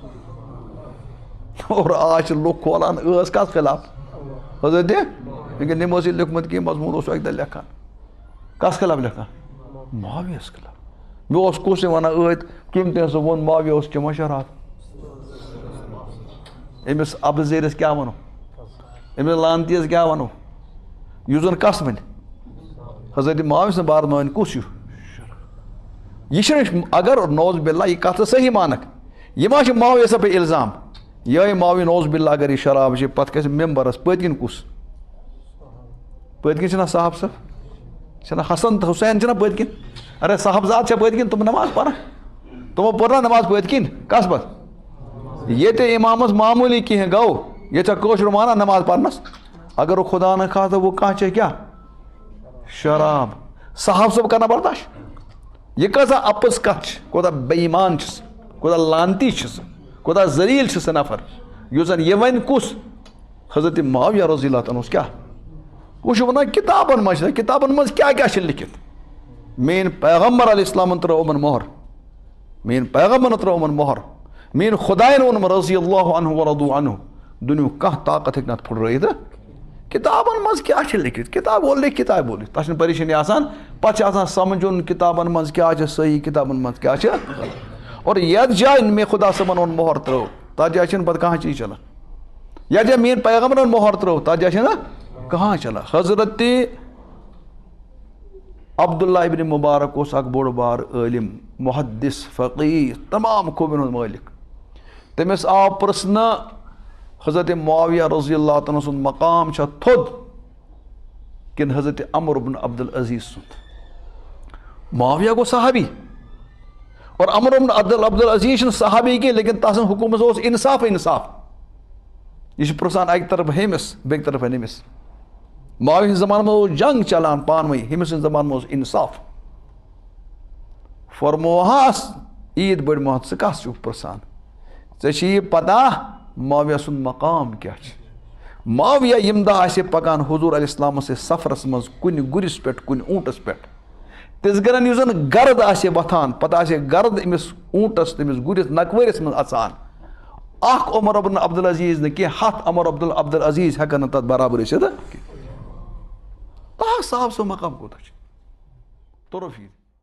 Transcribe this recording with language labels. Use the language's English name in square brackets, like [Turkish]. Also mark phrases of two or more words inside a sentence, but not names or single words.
[Urdu] اور آج [Kashmiri] چھِ لُکھ کھولان ٲس کتھ خلاف حضرت لیکن نمو لیکھمت کی مضمون اوس اکہ دہ لکھان کس خلاف لکھان معاویس خلاف مےٚ اوس کُس ونان ٲدۍ کٔمۍ تہِ ہسا ووٚن معاویہ اوس چمن شراب أمس عبد زیرس کیٛاہ ونو أمس لانتیس کیٛاہ ونو یُس زن کس ون حضرت معاویہ سن بار مان کُس یہ چھُنہٕ اگر [Arabic] نوز باللہ [Kashmiri] یہ کتھ صحیح مانکھ یہ ما چھُ معاویہ پہ الزام یہ معاویہ [Arabic] نوز باللہ [Kashmiri] اگر یہ شراب چھ پتہٕ کھسہِ ممبرس پٔتۍ کِنۍ کُس پٔتۍ کِنۍ چھُنا صاحب صٲب چھنا حسن تہٕ حسین چھنا پٔتۍ کِنۍ ارے صاحبزاد چھا پٔتۍ کِنۍ تِم نماز پران تِمو پٔر نا نماز پٔتۍ کِنۍ کس پتہٕ ییٚتہِ امامس معموٗلی کینٛہہ گوٚو ییٚتہِ چھا کٲشُر مانان نماز پرنس اگر وہ خدا نہ خاصہ وہ کانٛہہ چے کیٛاہ شراب صاحب صٲب کرنا برداشت یہ کۭژاہ اپٕز کتھ چھِ کوتاہ بے ایمان چھُ سُہ کوتاہ لانتی چھُ سُہ کوتاہ ذلیٖل چھُ سُہ نفر یُس زن یہ ونہِ کُس حضرت معاویہ [Arabic] رضی اللہ تعالیٰ [Kashmiri] کیٛاہ وہ چھُ ونان کتابن منٛز چھِ کتابن منٛز کیٛاہ کیٛاہ چھِ لیکھِتھ میٲنۍ پیغمبر علیہ السلامن ترٲو یِمن مۄہر میٲنۍ پیغمبرن ترٲو یِمن مۄہر میٲنۍ خۄدایَن ووٚنُم [Arabic] رضی اللہ عنہ ورضوا عنہ [Kashmiri] دُنیُہُک کانٛہہ طاقت ہیٚکہِ نہٕ اتھ پھُٹرٲیِتھ کتابن منٛز کیٛاہ چھِ لیکھِتھ کتاب وول لیکھ کتابہِ وول تتھ چھنہٕ پریشٲنی آسان پتہٕ چھِ آسان سمجھُن کتابن منٛز کیٛاہ چھِ صحیح کتابن منٛز کیٛاہ چھِ اور یتھ جایہِ مےٚ خۄدا صٲبن اوٚن مۄہر ترٲو تتھ جایہِ چھنہٕ پتہٕ کانٛہہ چیٖز چلان یتھ جایہِ میٲنۍ پیغمبرن مۄہر ترٲو تتھ جایہِ چھنہٕ کانٛہہ چلان حضرت عبداللہ ابن مبارک اوس اکھ بوٚڑ بار عٲلِم محدث فقیٖح تمام خوٗبین ہُنٛد مٲلِک تٔمِس آو پرژھنہٕ حضرت معاویہ [Arabic] رضی اللہ تعالیٰ [Kashmiri] سُنٛد مقام چھا تھوٚد کِنہٕ حضرت عمر بن عبد العزیز سُنٛد معاویہ گوٚو صحابی اور عمر بن عبد العزیز چھُنہٕ صحابی کینٛہہ لیکن تس سٕنٛدِ حکوٗمتس اوس انصاف یہ چھُ پرژھان اکہِ طرفہٕ ہیٚمِس بیٚکہِ طرفہٕ ہیٚمِس معاویہ ہٕنٛدِس زمانس منٛز اوس جنگ چلان پانہٕ ؤنۍ ہیٚمِس سٕنٛدِس زمانس منٛز اوس انصاف فرموہس عیٖد بٔڑۍ محمد ژٕ کس چھُکھ پرژھان ژےٚ چھِ یہِ پتہ معاویہ سُنٛد مقام کیٛاہ چھُ معاویہ ییٚمہِ دۄہ آسہِ پکان حضوٗر علیہ السلامس سۭتۍ سفرس منٛز کُنہِ گُرِس پٮ۪ٹھ کُنہِ اوٗنٹس پٮ۪ٹھ تِژھ گرن یُس زن گرد آسہِ وۄتھان پتہٕ آسہِ گرد أمِس اوٗنٹس تٔمِس گُرِس نکوٲرِس منٛز اژان اکھ عمر بن عبد العزیز نہٕ کینٛہہ 100 عمر عبد العزیز ہٮ۪کن نہٕ تتھ برابر ٲسِتھ صاحب سُہ مقام کوٗتاہ چھُ توٚرُو فِکرِ